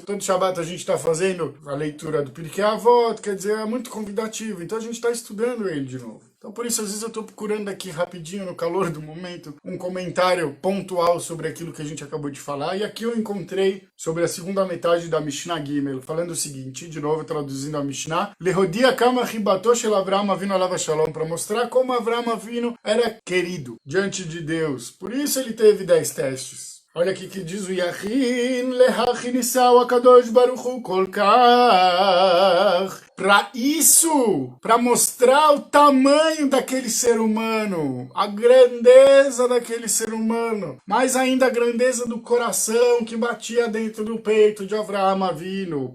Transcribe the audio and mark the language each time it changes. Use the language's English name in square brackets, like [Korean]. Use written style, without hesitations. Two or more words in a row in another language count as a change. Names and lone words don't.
[Portuguese] Todo Shabbat a gente está fazendo a leitura do Pirkei Avot, quer dizer, é muito convidativo, então a gente está estudando ele de novo. Então por isso às vezes eu estou procurando aqui rapidinho, no calor do momento, um comentário pontual sobre aquilo que a gente acabou de falar. E aqui eu encontrei sobre a segunda metade da Mishnah Gimel, falando o seguinte, de novo traduzindo a Mishnah, [Hebrew] להודיע כמה חיבתו של אברהם אבינו עליו השלום, [Portuguese] para mostrar como Avraham Avinu era querido diante de Deus. Por isso ele teve 10 testes. Olha aqui que diz o Yachin, [Hebrew] להכניסו הקדוש ברוך הוא כל כך. [Portuguese] Para isso, para mostrar o tamanho daquele ser humano, a grandeza daquele ser humano, mais ainda a grandeza do coração que batia dentro do peito de Avraham Avinu.